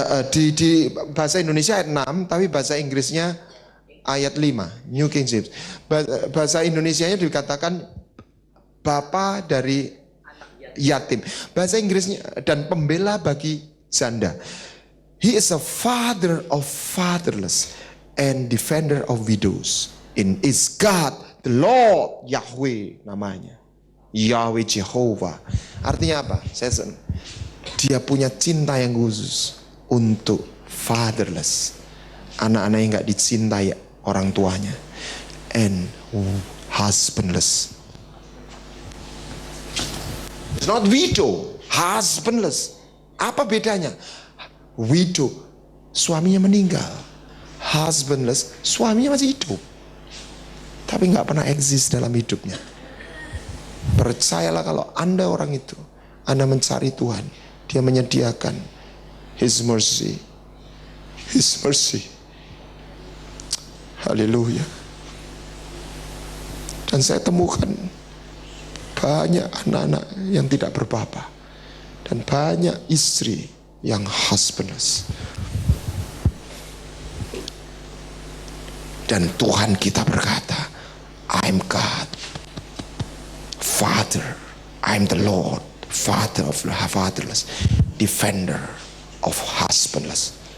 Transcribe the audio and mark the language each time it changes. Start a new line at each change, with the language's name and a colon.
Indonesian: Di bahasa Indonesia ayat 6, tapi bahasa Inggrisnya ayat 5, New King James. Bahasa Indonesianya dikatakan bapa dari yatim. Bahasa Inggrisnya dan pembela bagi janda.
English: He is a father of fatherless and defender of widows. In is God, the Lord Yahweh namanya.
Indonesian: Yahweh Jehovah. Artinya apa? Dia punya cinta yang khusus untuk fatherless. Anak-anak yang gak dicintai orang tuanya.
English: And husbandless. It's not widow, husbandless.
Indonesian: Apa bedanya? Widow, suaminya meninggal. Husbandless, suaminya masih hidup, tapi gak pernah eksis dalam hidupnya. Percayalah kalau Anda orang itu, Anda mencari Tuhan, Dia menyediakan
English: His mercy. His mercy.
Indonesian: Haleluya. Dan saya temukan banyak anak-anak yang tidak berbapa, dan banyak istri yang husbandless. Dan Tuhan kita berkata,
English: I'm God, Father, I'm the Lord, Father of the fatherless, Defender of husbandless.